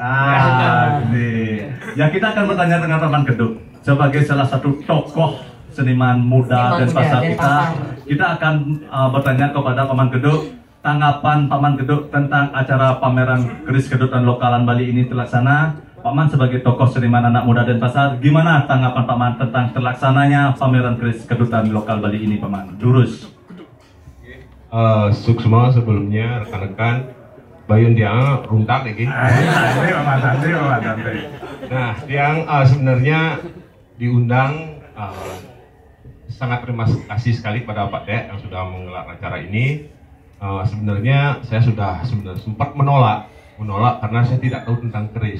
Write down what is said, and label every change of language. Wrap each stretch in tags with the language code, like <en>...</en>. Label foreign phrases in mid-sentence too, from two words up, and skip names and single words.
<id>Ya kita akan bertanya dengan Paman Keduk sebagai salah satu tokoh seniman muda Denpasar kita akan bertanya kepada Paman Keduk, tanggapan Paman Keduk tentang acara pameran keris kedutan lokalan Bali ini terlaksana. Paman sebagai tokoh seniman anak muda Denpasar, gimana tanggapan Paman tentang terlaksananya pameran keris kedutan lokal Bali ini, Paman? Durus. Suksma sebelumnya rekan-rekan Bayun dia runtak lagi. Nah, yang sebenarnya diundang, sangat terima kasih sekali kepada Pak Dek yang sudah menggelar acara ini. Sebenarnya saya sudah sempat menolak karena saya tidak tahu tentang keris.</id>